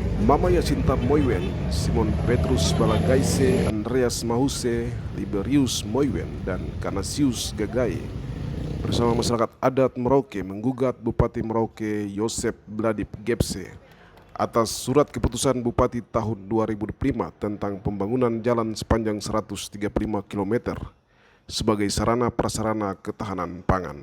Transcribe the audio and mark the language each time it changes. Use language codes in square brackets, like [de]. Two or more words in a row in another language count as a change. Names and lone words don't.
[id] Mama Yasinta Moiwen, Simon Petrus Balagaise, Andreas Mahuse, Liberius Moiwen, dan Kanasius Gagai bersama masyarakat adat Merauke menggugat Bupati Merauke Yosep Bladip Gepse atas surat keputusan Bupati tahun 2005 tentang pembangunan jalan sepanjang 135 km sebagai sarana prasarana ketahanan pangan.